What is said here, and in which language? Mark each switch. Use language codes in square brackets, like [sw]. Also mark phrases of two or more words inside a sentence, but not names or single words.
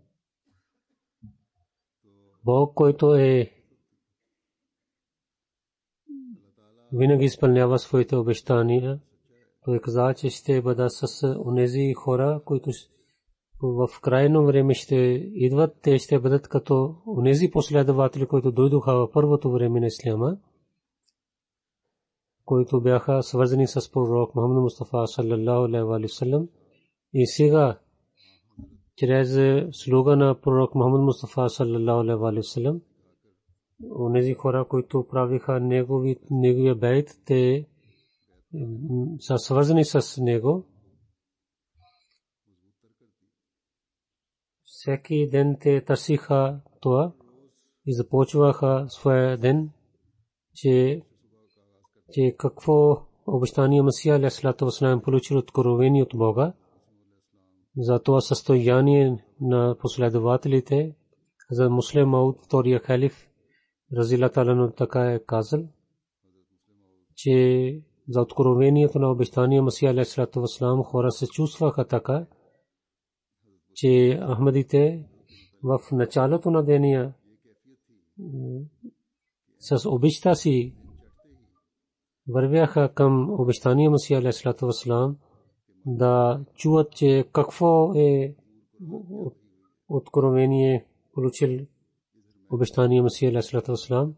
[bg] Бог, който винаги изпълнява своите обещания, той каза, че ще бъда с онези хора, които в крайно време ще идват. Те ще бъдат като онези последователи, които дойдоха в първото време на исляма, които бяха свързани с пророк Мухаммад Мустафа [ar] صلى الله عليه وسلم. [bg] И сега чрез слуга на пророк Мухаммад Мустафа [ar] صلى الله عليه وسلم, [bg] онези хора, които правиха неговия бейт, те са свързани с него. Всеки ден те търсиха това и започваха своя ден, че какво обещание Масия [ar] عليه الصلاة والسلام [bg] получил откровение от Бога. За това състояние на последователите за Муслим Мауд, втория халиф, [ar] رضي الله عنه, [bg] така е казал, че за откровението на обещание Масия [ar] عليه الصلاة والسلام [bg] хора се чувстваха така, че ахмадите в началото на деня с обичта си вървяха към обещания Масия [ar] عليه الصلاة والسلام [bg] да чуят, че какво е откровение получил обещания Масия [ar] عليه الصلاة والسلام.